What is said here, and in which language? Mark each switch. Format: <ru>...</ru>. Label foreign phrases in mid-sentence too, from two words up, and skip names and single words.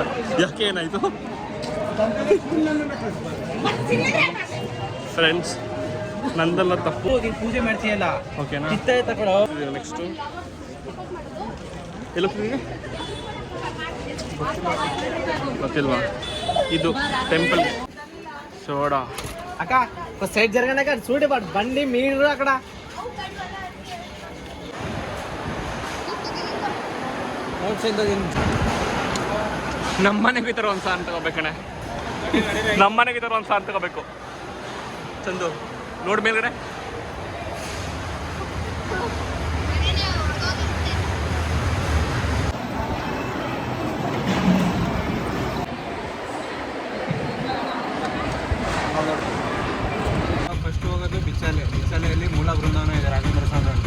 <kn>ಯಾಕೆ ಏನಾಯಿತು ಫ್ರೆಂಡ್ಸ್? ನಂದೆಲ್ಲ ತಪ್ಪು. ನೀನು ಪೂಜೆ ಮಾಡ್ತೀಯಲ್ಲ ಓಕೆನಾ? ಚಿತ್ತ ತಗೊಳ್ಳೋ. ನೆಕ್ಸ್ಟು ಎಲ್ಲ ಹೋಗ್ತಿದ್ದೀನಿ ಗೊತ್ತಿಲ್ವಾ? ಇದು</kn> <en>temple soda.</en> <te>అక్క ఒక సైడ్ జరగండి అక్క, చూడే బండి మీరు అక్కడ.</te> <kn>ನಮ್ಮನೆಗೆ ಈ ಥರ ಒಂದು ಸಾರು ತಗೋಬೇಕಣೆ. ನಮ್ಮನೆಗೆ ಈ ಥರ ಒಂದು ಸಾರು ತಗೋಬೇಕು. ಚಂದು ನೋಡ್ ಮೇಲ್ಗಡೆ. ಫಸ್ಟ್ ಹೋಗೋದು ಬಿಚ್ಚಾಲೆಯಲ್ಲಿ ಮೂಲ ಬೃಂದಾವನ ಇದೆ, ರಾಘವೇಂದ್ರ ಸ್ವಾಮಿ ಉಂಟು.</kn>